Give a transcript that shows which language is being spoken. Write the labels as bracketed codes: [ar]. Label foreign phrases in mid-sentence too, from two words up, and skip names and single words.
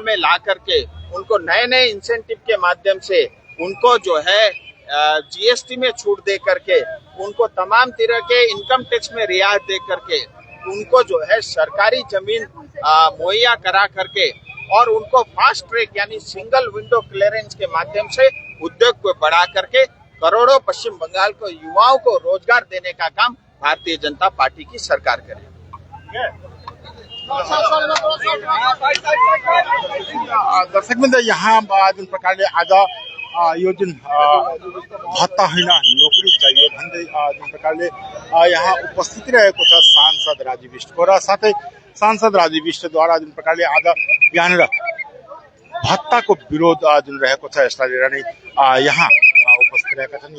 [hi] में ला करके उनको नए नए इंसेंटिव के माध्यम से उनको जो है जीएसटी में छूट दे करके, उनको तमाम तरह के [en] income tax [hi] में रियायत दे करके, उनको जो है सरकारी जमीन मुहैया करा करके और उनको [en] fast track [hi] यानी [en] single window clearance [hi] के माध्यम से उद्योग को बढ़ा करके करोड़ों पश्चिम बंगाल को युवाओं को रोजगार देने का काम भारतीय जनता पार्टी की सरकार करे। [ne] दर्शकवृन्द, यहाँ जुन प्रकारले आज यो जुन भत्ता होइन नोकरी चाहिए भन्दै जुन प्रकारले यहाँ उपस्थित रहेको छ सांसद राजु विष्टको र साथै सांसद राजु विष्टद्वारा जुन प्रकारले आज यहाँनिर भत्ताको विरोध जुन रहेको छ यसलाई लिएर नै यहाँ उपस्थित रहेका छन्।